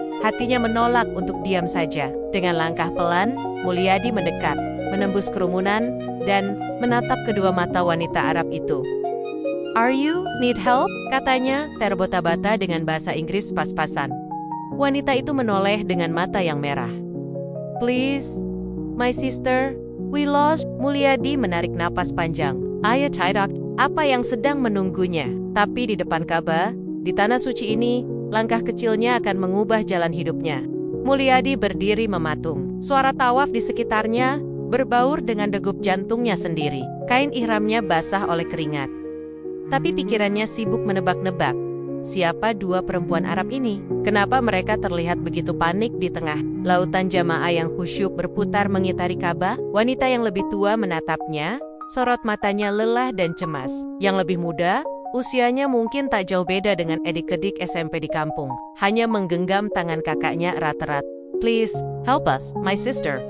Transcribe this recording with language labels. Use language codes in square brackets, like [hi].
[id] Hatinya menolak untuk diam saja. Dengan langkah pelan, Mulyadi mendekat, menembus kerumunan, dan menatap kedua mata wanita Arab itu. [en] "Are you need help?" [id] katanya, terbata-bata dengan bahasa Inggris pas-pasan. Wanita itu menoleh dengan mata yang merah. [en] "Please, my sister, we lost." [id] Mulyadi menarik napas panjang. Ayah tidak apa yang sedang menunggunya. Tapi di depan Ka'bah, di tanah suci ini, langkah kecilnya akan mengubah jalan hidupnya. Mulyadi berdiri mematung. Suara tawaf di sekitarnya berbaur dengan degup jantungnya sendiri. Kain ihramnya basah oleh keringat. Tapi pikirannya sibuk menebak-nebak. Siapa dua perempuan Arab ini? Kenapa mereka terlihat begitu panik di tengah lautan jamaah yang khusyuk berputar mengitari Ka'bah? Wanita yang lebih tua menatapnya, sorot matanya lelah dan cemas. Yang lebih muda, usianya mungkin tak jauh beda dengan adik-adik SMP di kampung. Hanya menggenggam tangan kakaknya erat-erat. [en] "Please, help us, my sister.